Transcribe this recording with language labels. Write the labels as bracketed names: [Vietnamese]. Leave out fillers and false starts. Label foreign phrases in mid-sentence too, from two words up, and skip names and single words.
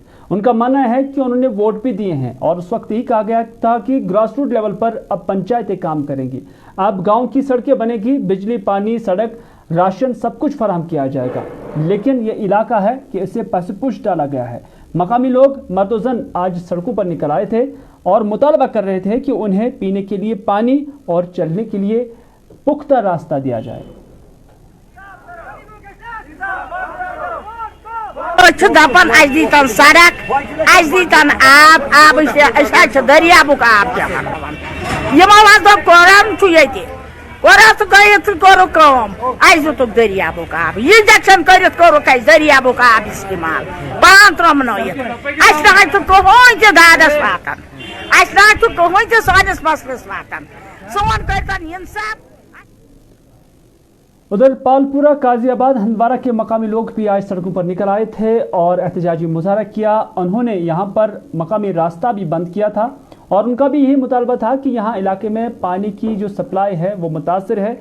[Hindi] उनका मानना है कि उन्होंने वोट भी दिए हैं और उस वक्त ही कहा गया था कि [English] grass root level [Hindi] पर अब पंचायतें काम करेंगी, अब गांव की सड़कें बनेगी, बिजली, पानी, सड़क, राशन सब कुछ फराहम किया जाएगा। लेकिन ये इलाका है कि इसे पसपुश डाला गया है। मकामी लोग मर्दोजन आज सड़कों पर निकल आए थे और मुतालबा कर रहे थे कि उन्हें पीने के लिए पानी और चलने के लिए पुख्ता रास्ता दिया जाए। [Kashmiri] दपन अस दीतन सड़क, अस दीतन आब दरियाबुक आब अस दुतुक दरियाबुक आब इंजेक्शन कर दरियाबुक आब इस्तेमाल पान त्रोमनयत अस कहों दादस वातन, अस कहों सानिस मसलस वातन, सोन करतन इंसाफ। [Hindi] उधर पालपुरा, काजियाबाद, हंदवारा के मकामी लोग भी आज सड़कों पर निकल आए थे और एहतजाजी मुजाहरा किया। उन्होंने यहाँ पर मकामी रास्ता भी बंद किया था और उनका भी यही मुतालबा था कि यहाँ इलाके में पानी की जो सप्लाई है वो मुतासर है।